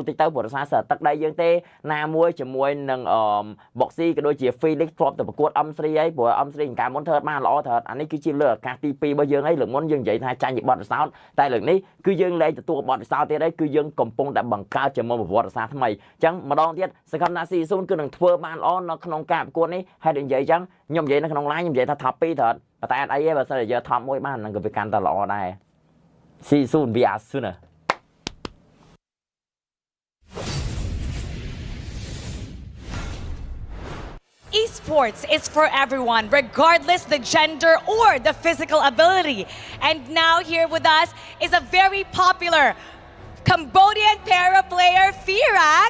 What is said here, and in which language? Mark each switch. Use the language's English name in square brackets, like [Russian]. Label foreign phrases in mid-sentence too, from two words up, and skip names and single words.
[Khmer] តិចទៅព្រោះសារសើទឹកដៃយើងទេណាមួយជាមួយនឹងBoxy ក៏ដូចជា Felix ធ្លាប់ទៅប្រកួត M3 ហើយព្រោះ M3 កាលមុនធ្វើបានល្អត្រូវអានេះគឺជាលើកឱកាសទី2របស់យើងហើយលើកមុនយើងនិយាយថាចាញ់ពីបទពិសោធន៍តែលើកនេះគឺយើងលែងទទួលបទពិសោធន៍ទៀតហើយគឺយើងកំពុងតែបង្កើតជាប្រវត្តិសាស្ត្រថ្មីចឹងម្ដងទៀតសង្ឃឹមថា C0 គឺនឹងធ្វើបានល្អនៅក្នុងការប្រកួតនេះហើយនិយាយចឹងខ្ញុំនិយាយនៅក្នុង line ខ្ញុំនិយាយថា top 2 ត្រូវប៉ុន្តែអត់អីទេបើសិនជាយក top 1 បាននឹងក៏វាកាន់តែល្អដែរ C0 [English] we are sooner Esports is for everyone, regardless the gender or the physical ability. And now here with us is a very popular Cambodian para player, Firak.